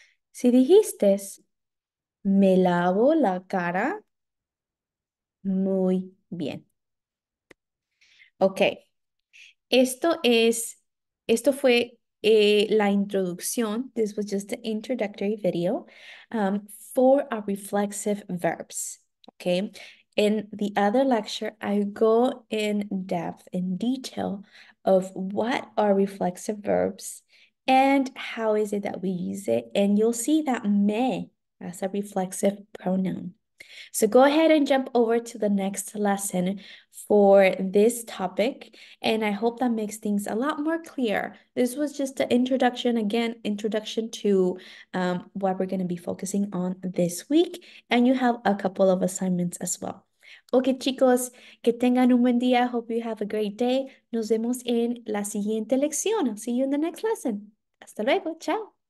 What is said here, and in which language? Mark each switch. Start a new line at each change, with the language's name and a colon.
Spanish: Si dijiste, me lavo la cara, muy bien. Ok, esto fue la introducción.
English: This was just the introductory video for our reflexive verbs. Okay, in the other lecture, I go in depth, in detail of what are reflexive verbs and how is it that we use it. And you'll see that me as a reflexive pronoun. So go ahead and jump over to the next lesson for this topic. And I hope that makes things a lot more clear. This was just the introduction, again, introduction to what we're going to be focusing on this week. And you have a couple of assignments as well.
Spanish: Ok, chicos, que tengan un buen día.
English: Hope you have a great day.
Spanish: Nos vemos en la siguiente lección.
English: See you in the next lesson.
Spanish: Hasta luego. Chao.